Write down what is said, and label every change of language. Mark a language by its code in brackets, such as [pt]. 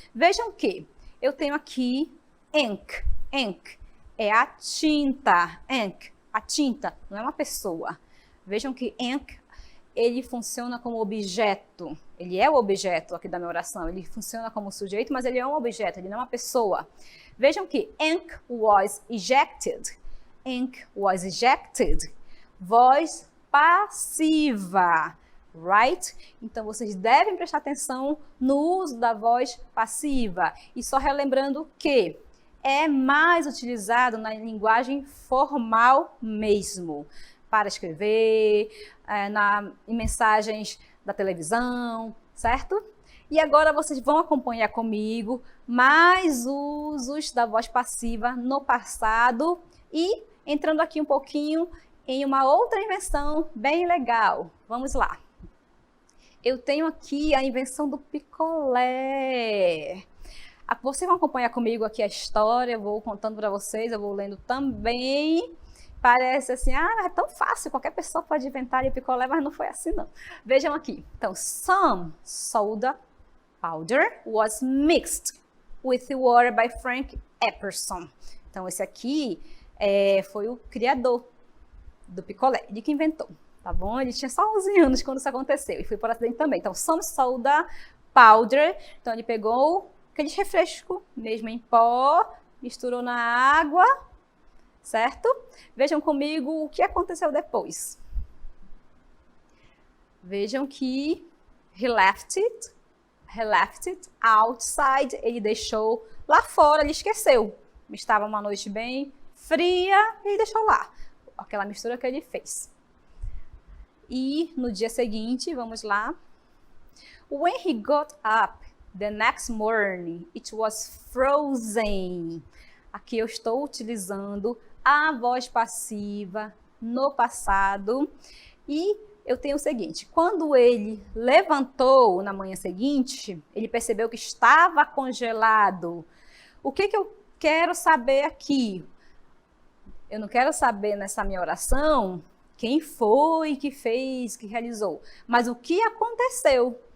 [pt] Vejam que eu tenho aqui ink. Ink é a tinta. Ink, a tinta, não é uma pessoa. Vejam que ink, ele funciona como objeto. Ele é o objeto aqui da minha oração. Ele funciona como sujeito, mas ele é um objeto, ele não é uma pessoa. Vejam que [en] ink was ejected. Ink was ejected. [pt] Voz passiva. [en] Right? [pt] Então, vocês devem prestar atenção no uso da voz passiva. E só relembrando que é mais utilizado na linguagem formal mesmo. Para escrever, em mensagens da televisão, certo? E agora vocês vão acompanhar comigo mais usos da voz passiva no passado e entrando aqui um pouquinho em uma outra invenção bem legal. Vamos lá. Eu tenho aqui a invenção do picolé. Vocês vão acompanhar comigo aqui a história, eu vou contando para vocês, eu vou lendo também. Parece assim, é tão fácil, qualquer pessoa pode inventar o picolé, mas não foi assim não. Vejam aqui. Então, [en] some soda powder was mixed with water by Frank Epperson. [pt] Então, esse aqui foi o criador do picolé, ele que inventou, tá bom? Ele tinha só 11 anos quando isso aconteceu, e foi por acidente também. Então, [en] some soda powder, [pt] então ele pegou aquele refresco, mesmo em pó, misturou na água, certo? Vejam comigo o que aconteceu depois. Vejam que [en] he left it outside, [pt] ele deixou lá fora, ele esqueceu. Estava uma noite bem fria, ele deixou lá, aquela mistura que ele fez. E no dia seguinte, vamos lá. [en] When he got up the next morning, it was frozen. [pt] Aqui eu estou utilizando a voz passiva no passado. E eu tenho o seguinte, quando ele levantou na manhã seguinte, ele percebeu que estava congelado. O que eu quero saber aqui? Eu não quero saber nessa minha oração quem foi que fez, que realizou, mas o que aconteceu.